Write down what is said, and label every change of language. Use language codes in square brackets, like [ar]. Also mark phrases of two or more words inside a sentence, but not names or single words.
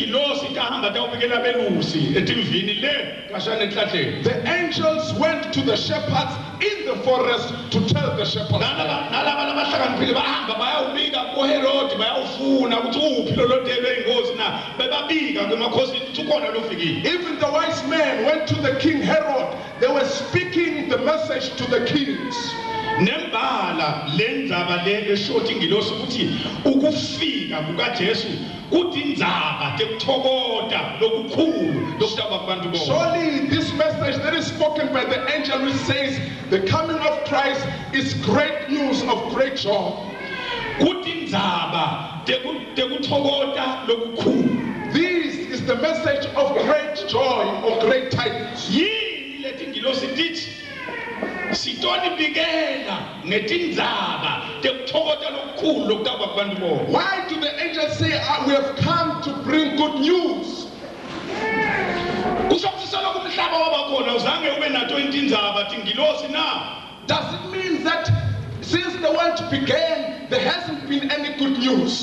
[en] The angels went to the shepherds in the forest to tell the shepherds. Even the wise men went to the king Herod. They were speaking the message to the kings. [ss] Nembala lendzaba le eshoti ngilosi ukuthi ukufika kukaJesu kutindzaba tekuthokoza lokukhulu lokutaba kubantu bonke. [en] Surely this message that is spoken by the angel which says the coming of Christ is great news of great joy. [ss] Kutindzaba tekuthokoza lokukhulu. [en] This is the message of great joy, of great tidings. [ss] Yini leti ngilosi tithi sitoni bigela netindzaba tekuthokoza lokukhulu lokutaba kubantu bonke. [en] Why do the angels say we have come to bring good news? Does it mean that since the world began there hasn't been any good news?